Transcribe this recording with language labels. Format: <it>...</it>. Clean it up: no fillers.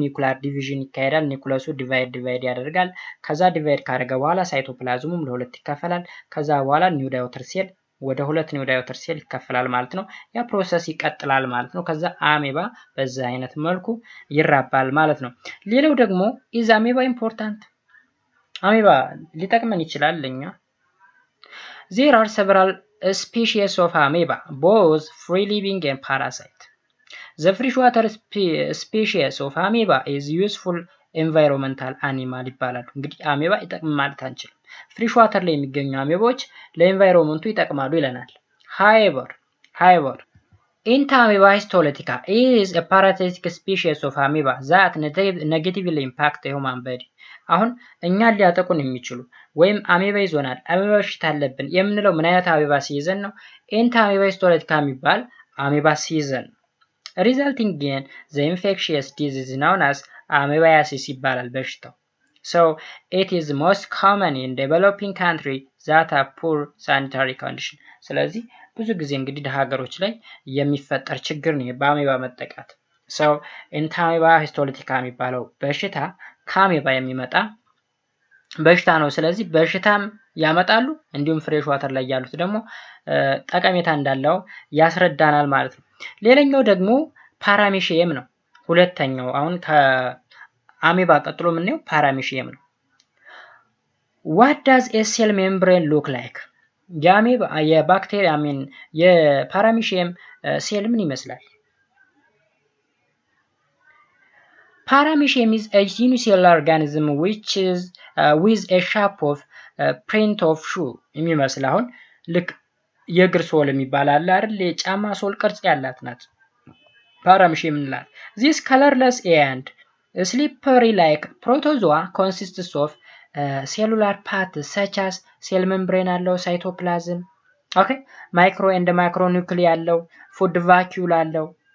<am>ኒኩላር ዲቪዥን ይካሄዳል። ኒኩለሱ ዲቫይድ ያደርጋል። ከዛ ዲቫይድ ካደረገ በኋላ ሳይቶፕላዝሙም ለሁለት ይከፈላል። ከዛ በኋላ ኒው ዳዮተር ሴል ወደ ሁለት ኒው ዳዮተር ሴል ይከፈላል ማለት ነው። ያ ፕሮሰስ ይቀጥላል ማለት ነው። ከዛ አሜባ በዛ አይነት መልኩ ይራባል ማለት ነው። ሌላው ደግሞ</am> <en>ኢዝ አሜባ ኢምፖርታንት</en> <am>አሜባ ሊጠቅመን ይችላል ለኛ።</am> <en>There are several species of amoeba, both free living and parasite. The freshwater species of amoeba is useful environmental animal</en> <am>ይባላሉ። እንግዲህ አሜባ ይጠቅም ማለት አንችልም። ፍሪሽ ዋተር ላይ የሚገኙ አሜባዎች ለኤንቫይሮንመንቱ ይጠቅማሉ ይለናል።</am> <en>However, Entamoeba histolytica is a parasitic species of amoeba that negatively impact the human body.</en> <am>አሁን እኛን ሊያጠቁን የሚችሉ ወይም አሜባ ይዞናል፣ አሜባ በሽታ አለብን የምንለው ምን አይነት አሜባ ሲይዘን ነው? አሜባ ሂስቶሪካ የሚባል አሜባ ሲይዘን ነው።</am> <en>ሪዛልቲንግ ኢን ዘ ኢንፌክሽየስ ዲዚዝ known as</en> <am>አሜባያሲስ ይባላል በሽታው።</am> <en>So it is most common in developing country that have poor sanitary condition።</en> <am>ስለዚህ ብዙ ጊዜ እንግዲህ ሀገሮች ላይ የሚፈጠር ችግር ነው በአሜባ መጠቃት። So አሜባ ሂስቶሪካ የሚባለው በሽታ ከአሜባ የሚመጣ በሽታ ነው። ስለዚህ በሽታም ያመጣሉ እንዲሁም ፍሬሽ ዋተር ላይ ያሉት ደግሞ ጠቀሜታ እንዳለው ያስረዳናል ማለት ነው። ሌላኛው ደግሞ ፓራሚሺየም ነው። ሁለተኛው አሁን ከአሜባ ቀጥሎ የምናየው ፓራሚሺየም ነው።</am> <en>What does a cell membrane look like?</en> <am>የአሜባ የባክቴሪያ የፓራሚሺየም ሴል ምን ይመስላል?</am> <en>Paramecium is a unicellular organism which is with a shape of print of shoe</en> <am>የሚመስል አሁን ልክ የእግር ሶል የሚባል አለ አይደል? የጫማ ሶል ቅርጽ ያላት ናት ፓራሚሺየም እንላለን።</am> <en>This colorless and slippery like protozoa consists of cellular parts such as cell membrane አለው፣ cytoplasm, okay, micro and macronuclei አለው፣ food vacuole አለው፣</en>